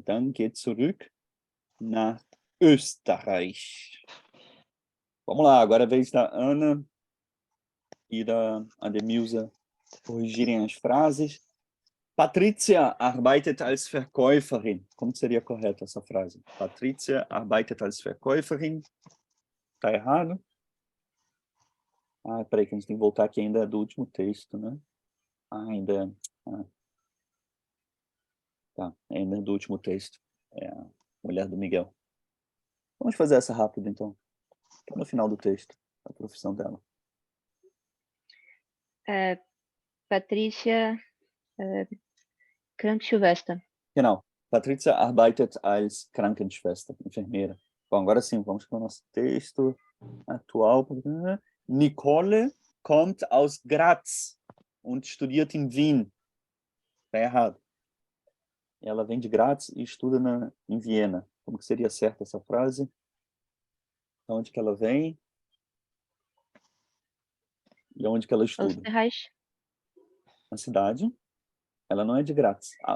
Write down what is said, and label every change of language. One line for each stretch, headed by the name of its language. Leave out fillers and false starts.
German: Dann geht zurück nach Österreich.
Portuguese: Vamos lá, agora é a vez da Ana e da Ademilza corrigirem as frases.
German: Patrizia arbeitet als Verkäuferin.
Portuguese: Como seria correta essa frase?
German: Patrizia arbeitet als Verkäuferin.
Portuguese: Está errado? Ah, peraí, que a gente tem que voltar aqui ainda do último texto, né? Ainda. Tá, ainda do último texto. É a mulher do Miguel. Vamos fazer essa rápido, então. Tá no final do texto, a profissão dela.
German: Patrícia Krankenschwester. Genau. Patrícia arbeitet als Krankenschwester, enfermeira.
Portuguese: Bom, agora sim, vamos para o nosso texto atual.
German: Nicole kommt aus Graz und studiert in Wien.
Portuguese: Está errado. Ela vem de Graz e estuda em Viena. Como que seria certa essa frase? De onde que ela vem? E onde que ela estuda?
German: Österreich.
Portuguese: Na cidade. Ela não é de Graz.